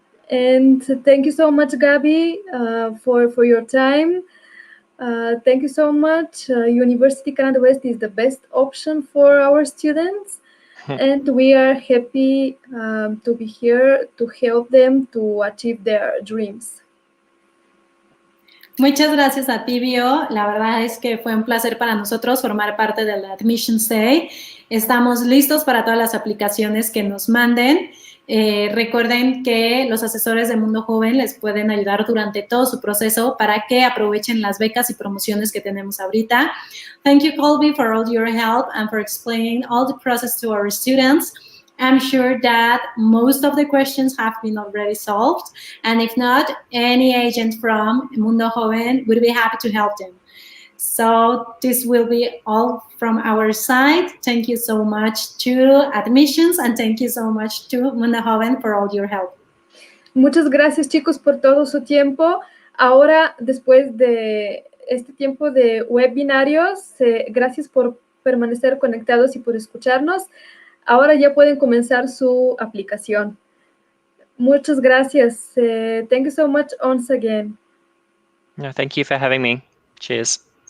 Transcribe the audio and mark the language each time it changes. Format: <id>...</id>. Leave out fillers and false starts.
<en>And thank you so much, Gabi, for your time. Thank you so much. University Canada West is the best option for our students, and we are happy to be here to help them to achieve their dreams.</en> <es>Muchas gracias a ti, Bio. La verdad es que fue un placer para nosotros formar parte del Admissions Day. Estamos listos para todas las aplicaciones que nos manden. Recuerden que los asesores de Mundo Joven les pueden ayudar durante todo su proceso para que aprovechen las becas y promociones que tenemos ahorita.</es> <en>Thank you, Colby, for all your help and for explaining all the process to our students. I'm sure that most of the questions have been already solved, and if not, any agent from Mundo Joven would be happy to help them. So this will be all from our side. Thank you so much to Admissions, and thank you so much to Mundo Joven for all your help.</en> <es>Muchas gracias, chicos, por todo su tiempo. Ahora, después de este tiempo de webinarios, gracias por permanecer conectados y por escucharnos. Ahora ya pueden comenzar su aplicación. Muchas gracias.</es> <en>Thank you so much once again. No, thank you for having me. Cheers.</en>